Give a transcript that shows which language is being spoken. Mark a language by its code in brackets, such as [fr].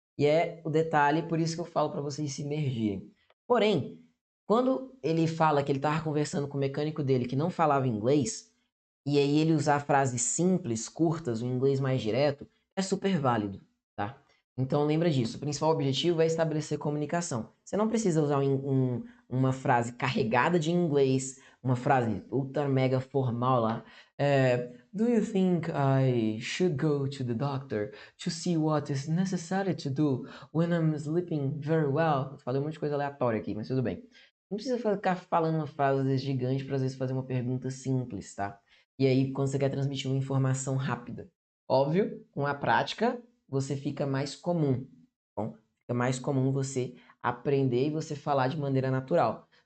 [pt] E é o detalhe, por isso que eu falo para vocês se imergirem. Porém, quando ele fala que ele estava conversando com o mecânico dele que não falava inglês, e aí ele usar frases simples, curtas, o inglês mais direto, é super válido, tá? Então lembra disso, o principal objetivo é estabelecer comunicação. Você não precisa usar uma frase carregada de inglês, uma frase ultra mega formal lá. [en] Do you think I should go to the doctor to see what is necessary to do when I'm sleeping very well? [pt] Falei um monte de coisa aleatória aqui, mas tudo bem. Não precisa ficar falando uma frase às vezes gigante para às vezes fazer uma pergunta simples, tá? E aí, quando você quer transmitir uma informação rápida. Óbvio, com a prática, você fica mais comum. Bom, fica mais comum você aprender e você falar de maneira natural.